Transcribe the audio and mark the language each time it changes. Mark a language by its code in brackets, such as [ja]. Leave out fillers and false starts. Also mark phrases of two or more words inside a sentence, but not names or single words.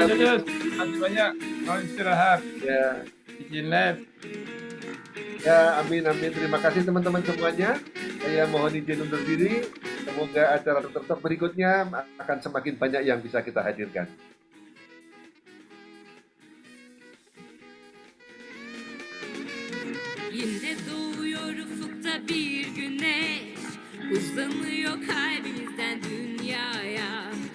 [id] Terima kasih banyak, selamat istirahat. Ya. Izin live. Ya, amin, amin. Terima kasih teman-teman semuanya. Saya mohon izin undur diri. Semoga acara Dokter Talk berikutnya akan semakin banyak yang bisa kita hadirkan. [tr] Yine doğuyor ufukta bir güneş, uzanıyor kalbimizden dünyaya.